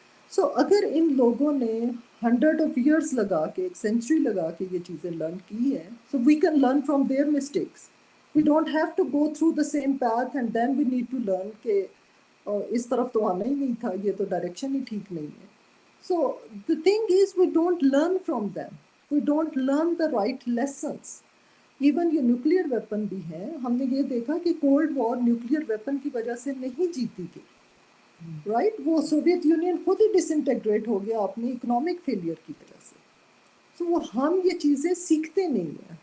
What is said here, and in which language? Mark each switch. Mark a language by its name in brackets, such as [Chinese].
[Urdu] سو اگر ان لوگوں نے 100 آف ایئرس لگا کے, 1 سینچری لگا کے یہ چیزیں لرن کی ہیں, [English] So we can learn from their mistakes. We don't have to go through the same path and then we need to learn [Urdu] کہ اس طرف تو آنا ہی نہیں تھا, یہ تو ڈائریکشن ہی ٹھیک نہیں ہے. [English] So the thing is we don't learn from them. We don't learn the right lessons. [Urdu] Even یہ نیوکلیئر ویپن بھی ہیں, ہم نے یہ دیکھا کہ کولڈ وار نیوکلیئر ویپن کی وجہ سے نہیں جیتی تھی, رائٹ. وہ سوویت یونین خود ہی ڈس انٹیگریٹ ہو گیا اپنی اکنامک فیلئر کی وجہ سے. سو ہم یہ چیزیں سیکھتے نہیں ہیں.